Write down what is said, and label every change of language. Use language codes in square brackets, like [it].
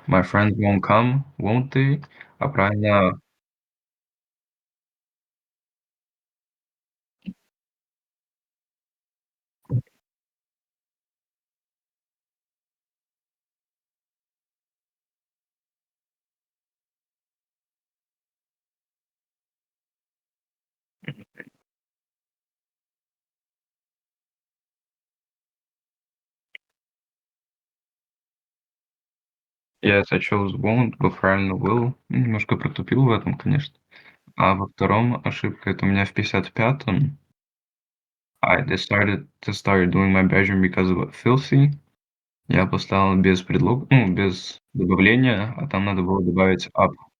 [en] My friends won't come, won't they? [ru] А правильно, я сочел won't, был правильно will. Немножко протупил в этом, конечно. А во втором ошибка, это у меня в 55-м. [en] I decided to start doing my bedroom because it was filthy. [ru] Я поставил без без добавления, а там надо было добавить up.